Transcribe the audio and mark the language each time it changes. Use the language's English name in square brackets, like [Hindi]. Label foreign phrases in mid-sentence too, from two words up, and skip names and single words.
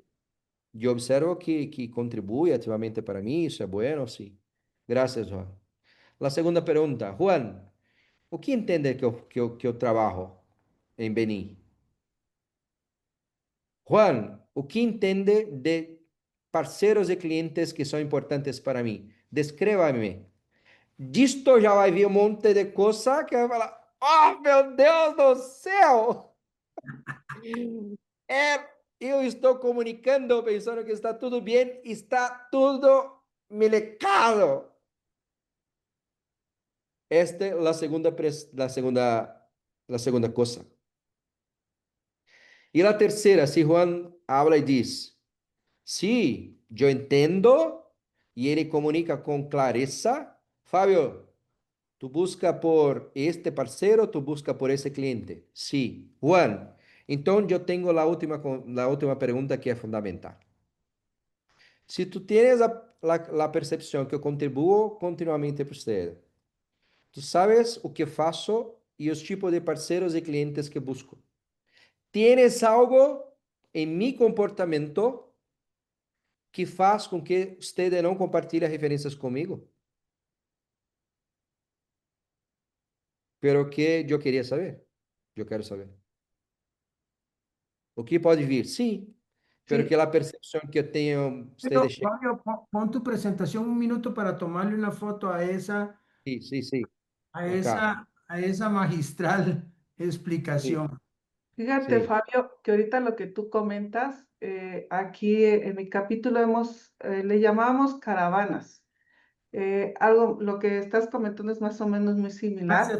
[Spanish] Yo observo que contribuye activamente para mí, eso es bueno, sí. Gracias, Juan. La segunda pregunta, Juan, ¿o qué entiende que yo trabajo en Beni? [Portuguese] Juan, o que entende de parceiros e clientes que são importantes para mim? Descreva-me. Disto já vai vir um monte de coisa que vai falar: Oh, meu Deus do céu! Eu estou comunicando pensando que está tudo bem, está tudo melecado. Esta é a segunda coisa. E a terceira, se Juan habla e diz: [Spanish] Sí, yo entiendo y él comunica con clareza. Fabio, tú busca por este parcero, tú busca por ese cliente. Sí, Juan. Entonces yo tengo la última pregunta que es fundamental. Si tú tienes la percepción que yo contribuyo continuamente para usted, tú sabes [Portuguese] o que faço [Spanish] y los tipos de parceros y clientes que busco. ¿Tienes algo en mi comportamiento [Portuguese] que faz com que você não compartilhe referências comigo? Pero que eu queria saber. Eu quero saber. O que pode vir? Sim. [Spanish] Pero Sí, que [Portuguese] a percepção que eu tenho, você [Spanish] pero [Portuguese] deixa. [Spanish] Fabio, pon tu presentación un minuto para tomarle una foto [Portuguese] Sim, sim, sim. [Spanish] a Acá. a esa magistral [Portuguese] Sim, [Spanish] explicación. Fíjate, [Portuguese] sim. [Spanish] Fabio, que ahorita lo que tú comentas, aquí en mi capítulo le llamamos caravanas. Lo que estás comentando es más o menos muy similar.